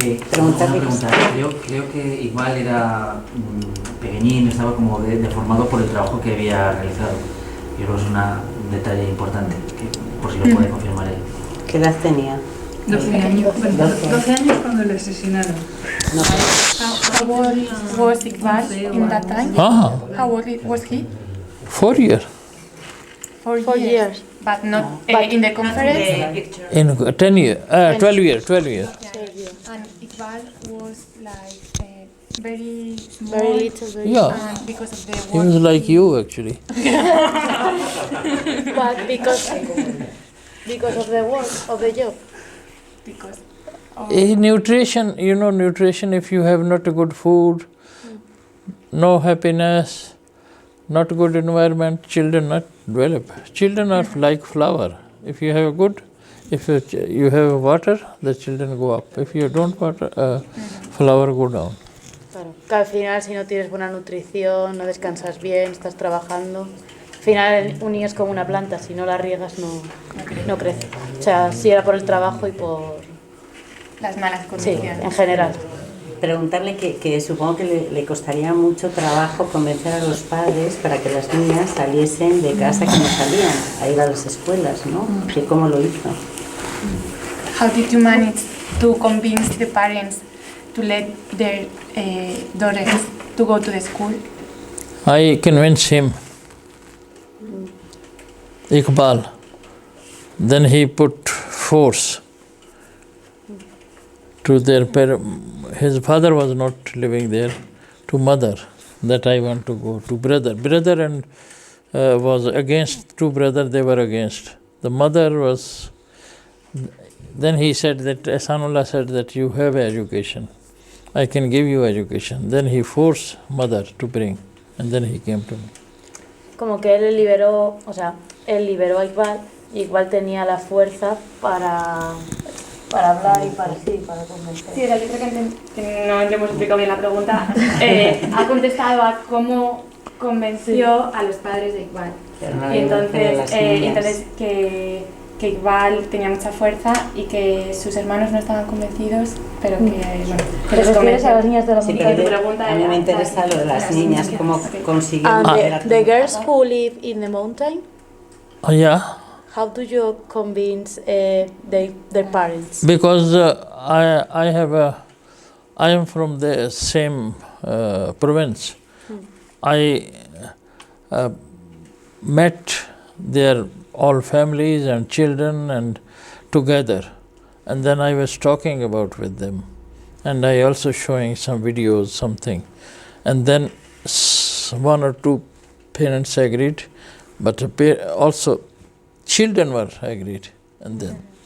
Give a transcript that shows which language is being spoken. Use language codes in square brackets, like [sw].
[es] preguntarle. Creo que igual era pequeñín, estaba como deformado por el trabajo que había realizado. Yo creo que es un detalle importante, que por si lo puede confirmar él. ¿Qué edad tenía? 12 años. 12 años cuando le asesinaron. [en] How old was Iqbal in that time? How old was he? 4 years. 4 years. But not in the conference? In 10 years, 12 years. Yeah. And Iqbal was like very small. Very little. Yeah. And because of the He was like you actually. But because of the work, of the job. Because Nutrition, nutrition, if you have not a good food, no happiness, not good environment, children not develop. Children are like flower. If you have you have water, the children go up. If you don't water, flower go down. [es] Claro, que al final si no tienes buena nutrición, no descansas bien, estás trabajando, al final un niño es como una planta, si no la riegas no crece. O sea, si era por el trabajo y por las malas condiciones. Sí, en general. Preguntarle que supongo que le costaría mucho trabajo convencer a los padres para que las niñas saliesen de casa que no salían, a ir a las escuelas, ¿no? ¿Que cómo lo hizo? [en] How did you manage to convince the parents to let their daughters to go to the school? I convinced him, Iqbal. Then he put force to their parents. His father was not living there. To mother, that I want to go. To brother and was against. Two brothers, they were against. The mother was. Then he said that Ehsan Ullah said that you have education. I can give you education. Then he forced mother to bring, and then he came to me. [es] Como que él liberó a Iqbal, y Iqbal tenía la fuerza para para hablar y para convencer. Sí, yo creo que no le hemos explicado bien la pregunta. Ha contestado a cómo convenció a los padres de Iqbal. Y entonces que Iqbal tenía mucha fuerza y que sus hermanos no estaban convencidos, pero que, bueno... ¿Te refieres a las niñas de la montaña? A mí me interesa lo de las niñas, cómo consiguieron... [en] The girls who live in the mountain, Yeah, how do you convince their parents? because I am from the same province. I met their all families and children and together, and then I was talking about with them, and I also showing some videos, something, and then one or two parents agreed, but also children were agreed, and then